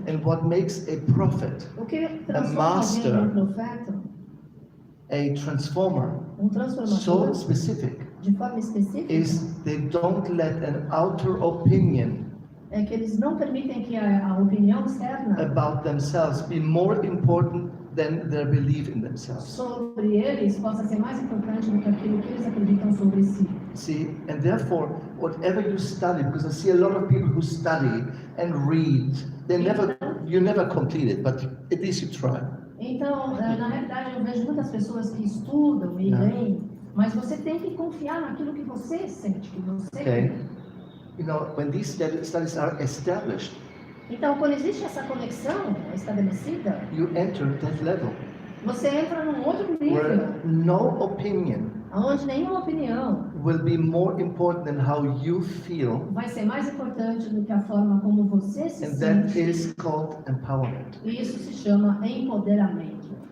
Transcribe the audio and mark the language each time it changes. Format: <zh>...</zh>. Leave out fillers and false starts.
<en>And what makes a prophet,</en> <pt>O que transforma</pt> <en>master.</en> <pt>alguém num profeta,</pt> <en>a transformer,</en> <pt>um</pt> <en>so</en> <pt>transformador,</pt> <en>specific,</en> <pt>de forma específica,</pt> <en>is they don't let an outer opinion</en> <pt>é que eles não permitem que a opinião externa</pt> <en>about themselves be more important than their belief in themselves.</en> <pt>sobre eles possa ser mais importante do que aquilo que eles acreditam sobre si.</pt> <en>See, and therefore, whatever you study, because I see a lot of people who study and read, you never complete it, but at least you try.</en> <pt>Então, na realidade, eu vejo muitas pessoas que estudam e leem, mas você tem que confiar naquilo que você sente, que você</pt> <en>Okay.</en> <pt>crê.</pt> <en>You know, when these studies are established,</en> <pt>Então, quando existe essa conexão estabelecida,</pt> <en>you enter that level</en> <pt>você entra num outro nível,</pt> <en>where no opinion</en> <pt>onde nenhuma opinião</pt> <en>will be more important than how you feel,</en> <pt>vai ser mais importante do que a forma como você se</pt> <en>and that</en> <pt>sente.</pt> <en>is called empowerment.</en> <pt>E isso se chama empoderamento.</pt>